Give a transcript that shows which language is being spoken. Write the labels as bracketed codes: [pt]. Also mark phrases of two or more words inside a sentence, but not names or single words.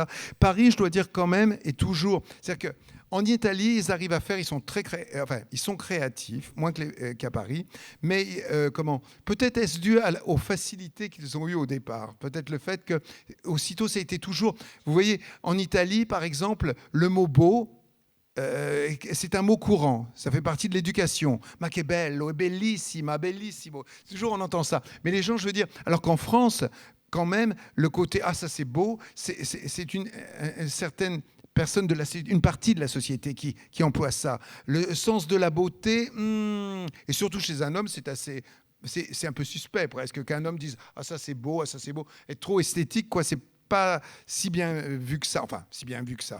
[fr] Paris, je dois dire quand même, est toujours... C'est-à-dire qu'en Italie, ils arrivent à faire, ils sont ils sont créatifs, moins qu'à Paris. Mais peut-être est-ce dû aux facilités qu'ils ont eues au départ. Peut-être le fait que aussitôt, ça a été toujours... Vous voyez, en Italie, par exemple, le mot beau, c'est un mot courant, ça fait partie de l'éducation. [it] Ma che bello, è bellissima, bellissimo. [fr] Toujours on entend ça. Mais les gens, je veux dire, alors qu'en France, quand même, le côté ah ça c'est beau, c'est une certaine personne une partie de la société qui emploie ça. Le sens de la beauté, et surtout chez un homme, c'est un peu suspect presque qu'un homme dise ah ça c'est beau, être trop esthétique quoi, c'est pas si bien vu que ça, enfin si bien vu que ça.